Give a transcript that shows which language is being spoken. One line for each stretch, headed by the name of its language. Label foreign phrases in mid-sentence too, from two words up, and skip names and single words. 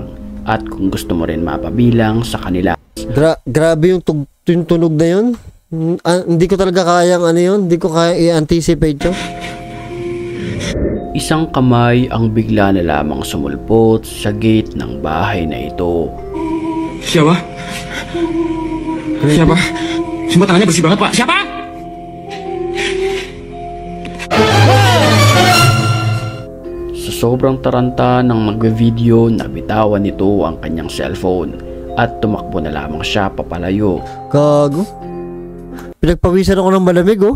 Filipino: At kung gusto mo rin mapabilang sa kanila. Grabe yung tunog na yun. Hindi ko talaga kayang ano yun. Hindi ko kaya i-anticipate yun. Isang kamay ang bigla na lamang sumulpot sa gate ng bahay na ito.
Indonesian: Siapa? Siapa? Semua tangannya bersih banget, Pak. Siapa?
Filipino: Sa sobrang taranta ng magbe-video, nabitawan nito ang kanyang cellphone at tumakbo na lamang siya papalayo. Gago. Pinagpawisan ako ng malamig, oh.